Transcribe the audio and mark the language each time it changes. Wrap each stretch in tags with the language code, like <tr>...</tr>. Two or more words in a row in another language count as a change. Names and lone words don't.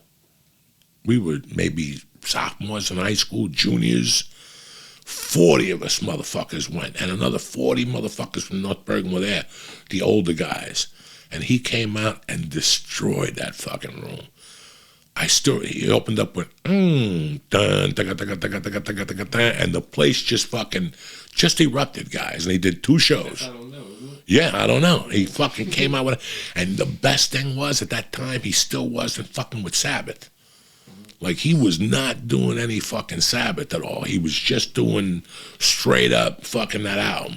<en>We were maybe sophomores in high school, juniors. 40 of us motherfuckers went, and another 40 motherfuckers from North Bergen were there, the older guys. And he came out and destroyed that fucking room. He opened up with, dun, taka, taka, taka, taka, taka, taka, taka, and the place just erupted, guys. And he did 2 shows. I don't know. Yeah, I don't know. He fucking came out with it. And the best thing was, at that time, he still wasn't fucking with Sabbath. Like, he was not doing any fucking Sabbath at all. He was just doing straight up fucking that album.</en>